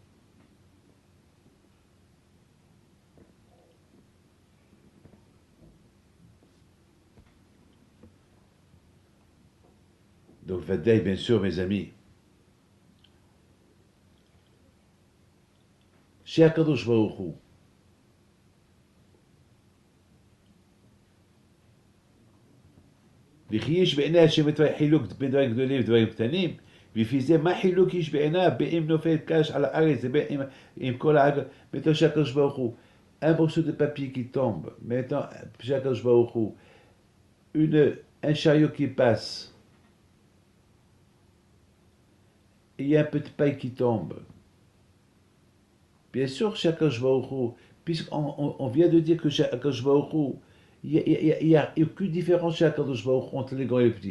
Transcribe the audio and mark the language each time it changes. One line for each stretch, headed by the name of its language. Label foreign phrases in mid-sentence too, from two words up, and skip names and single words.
French: Donc, Vadaï, bien sûr, mes amis, chez Akadosh Baruch Hu,
Hebrew: וכי יש בעיני השם את חילוק בין דברים גדולים ודברים קטנים, ולפי זה מה חילוק יש בעיניו באם נופל קש על הארץ ובין עם כל הארץ,
French: maintenant chez Akadosh Baruch Hu, un morceau de papier qui tombe, maintenant chez Akadosh Baruch Hu, un chariot qui passe, et il y a un peu de paille qui tombe. Bien sûr, chez Akadosh Baruch Hu, puisqu'on vient de dire que chez Akadosh Baruch Hu, il n'y a aucune différence chez Akadosh Baruch Hu entre les grands et les petits.